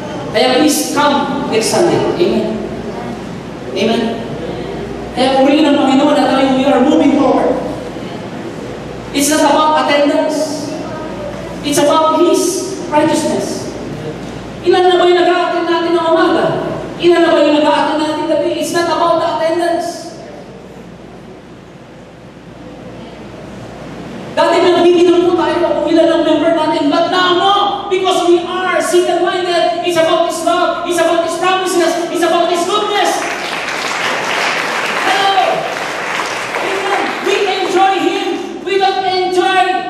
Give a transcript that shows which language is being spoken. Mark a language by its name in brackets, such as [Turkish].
[English] Kaya please come next Sunday. Amen. Amen. [Filipino] Kaya purihin ng Panginoon at tayo, [English] we are moving forward. It's not about attendance. It's about His righteousness. [Filipino] Ilan na ba yung nag-a-attend natin ng umaga? Ilan na ba yung nag-a-attend natin gabi? [English] It's not about the attendance. [Filipino] Dati nagbibilang po tayo kung ilan ang member natin. [English] But now, no! Because we are single-minded. It's about His love. It's about His promises. It's about His goodness. Hello! Amen. We enjoy Him. We don't enjoy